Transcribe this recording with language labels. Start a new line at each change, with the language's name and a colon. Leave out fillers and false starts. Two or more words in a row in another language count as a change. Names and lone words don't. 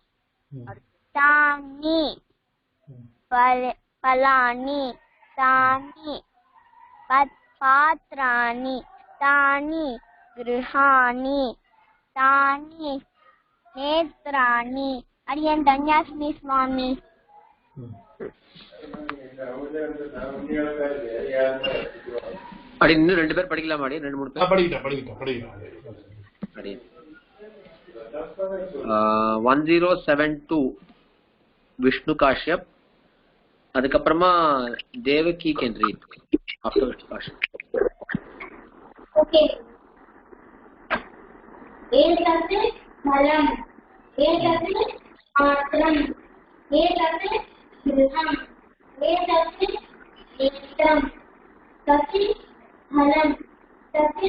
Sanskrit: तानि फलानि तानि पात्राणि तानि गृहाणि तानि नेत्राणि अडियन् धन्यास्मि स्वामी
Tamil: அப்படி இன்னும் 2 பேர் படிக்கலாம் அடி 2 3 பேர் படிக்கிட்டேன் அடி 1072 விஷ்ணு காஷ்யப் அதுக்கப்புறமா தேவகி
English: can read after
Tamil: விஷ்ணு காஷ்யப்
Sanskrit: ओके एतत् फलम् एतत् पात्रम् एतत् गृहम् एतत् नेत्रम् तत् फलम् तत्